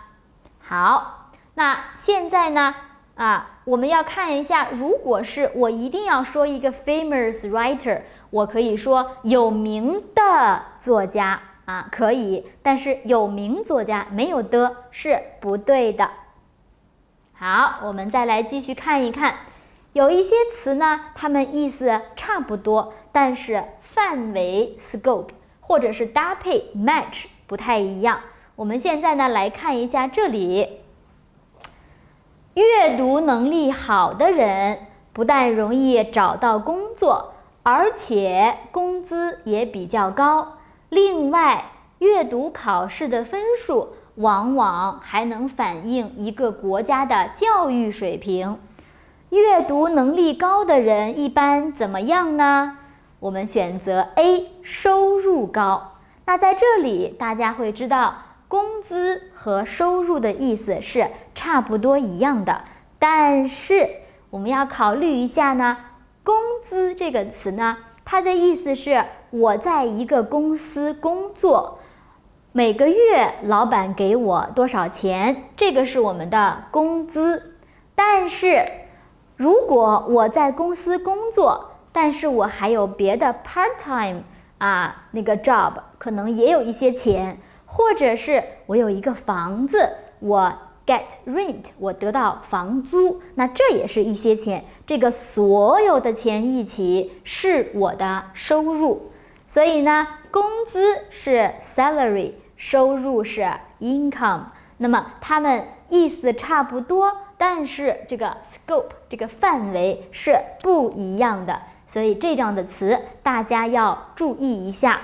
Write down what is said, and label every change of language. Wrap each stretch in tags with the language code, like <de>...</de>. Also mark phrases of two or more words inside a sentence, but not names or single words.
<zh>好，那现在呢我們要看一下，如果是我一定要說一個</zh> <en>famous writer，</en> <zh>我可以說有名的作家可以，但是有名作家沒有的是不對的。好，我們再來繼續看一看，有一些詞呢，它們意思差不多，但是範圍 scope 或者是搭配 match 不太一樣。我們現在呢來看一下這裡。閱讀能力好的人不但容易找到工作，而且工資也比較高。另外，閱讀考試的分數往往還能反映一個國家的教育水平。閱讀能力高的人一般怎麼樣呢？我們選擇 A，收入高。那在這裡大家會知道，工資和收入的意思是差不多一樣的，但是我們要考慮一下呢，工資這個詞呢，它的意思是我在一個公司工作，每個月老闆給我多少錢，這個是我們的工資。但是如果我在公司工作，但是我還有別的</zh> <en>part time</en> <zh>那個 job， 可能也有一些錢，或者是我有一個房子，我</zh> <en>get rent，</en> <zh>我得到房租，那這也是一些錢，這個所有的錢一起是我的收入。所以呢，工資是 salary， 收入是 income， 那麼它們意思差不多，但是這個 scope 這個範圍是不一樣的，所以這樣的詞大家要注意一下。</zh>